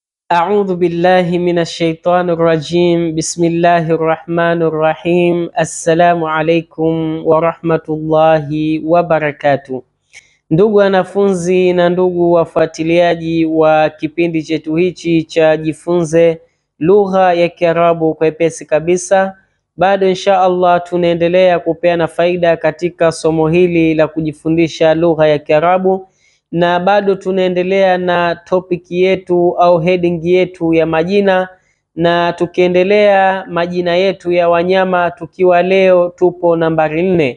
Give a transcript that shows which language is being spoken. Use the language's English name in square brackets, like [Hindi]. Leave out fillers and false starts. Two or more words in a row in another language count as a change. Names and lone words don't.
[Arabic] أعوذ بالله من الشيطان الرجيم بسم الله الرحمن الرحيم. السلام عليكم ورحمة الله وبركاته. [Swahili] Ndugu wanafunzi na ndugu wafuatiliaji wa kipindi chetu hichi cha Jifunze Lugha ya Kiarabu kwa wepesi kabisa, bado [Arabic] إن شاء الله [Swahili] tunaendelea kupeana faida katika somo hili la kujifundisha lugha ya Kiarabu, na bado tunaendelea na topic yetu au heading yetu ya majina, na tukiendelea majina yetu ya wanyama, tukiwa leo tupo nambari 4.